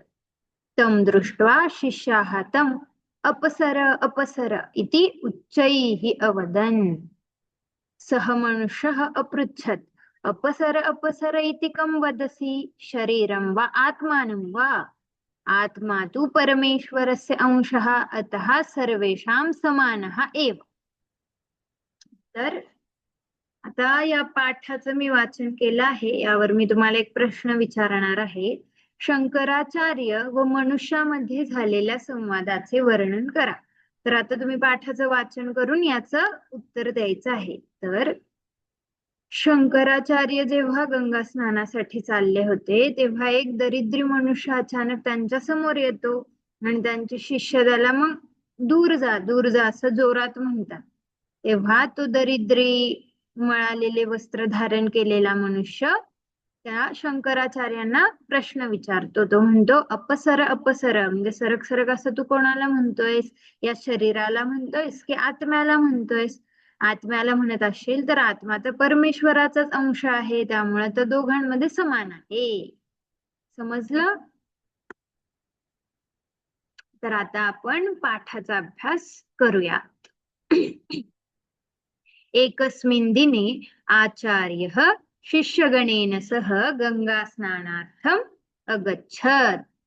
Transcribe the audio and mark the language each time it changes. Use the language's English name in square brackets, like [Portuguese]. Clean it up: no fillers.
[Sanskrit] तं दृष्ट्वा शिष्याः तं अपसर अपसर इति उच्चैः अवदन्. सः मनुष्यः अपृच्छत्, अपसर अपसर इति कं वदसि, शरीरं वा आत्मानं वा? आत्मा तु परमेश्वरस्य अंशः, अतः सर्वेषां समानः एव. [Marathi] तर आता या पाठाचं मी वाचन केलं आहे. यावर मी तुम्हाला एक प्रश्न विचारणार आहे. शंकराचार्य व मनुष्यामध्ये झालेल्या संवादाचे वर्णन करा. तर आता तुम्ही पाठाचं वाचन करून याचं उत्तर द्यायचं आहे. तर शंकराचार्य जेव्हा गंगा स्नानासाठी चालले होते तेव्हा एक दरिद्री मनुष्य अचानक त्यांच्या समोर येतो आणि त्यांचे शिष्य त्याला मग दूर जा असं जोरात म्हणतात. तेव्हा तो दरिद्री मळालेले वस्त्र धारण केलेला मनुष्य त्या शंकराचार्यांना प्रश्न विचारतो. तो म्हणतो [Sanskrit] अपसर अपसर [Marathi] म्हणजे सरक सरक असं तू कोणाला म्हणतोयस? या शरीराला म्हणतोयस की आत्म्याला म्हणतोयस? आत्म्याला म्हणत असशील तर आत्मा तर परमेश्वराचाच अंश आहे, त्यामुळे तर दोघांमध्ये समान आहे. समजलं? तर आता आपण पाठाचा अभ्यास करूया. [Sanskrit] एकस्मिन् दिने आचार्यः शिष्यगणेन सह गंगास्नानार्थम् अगच्छत्.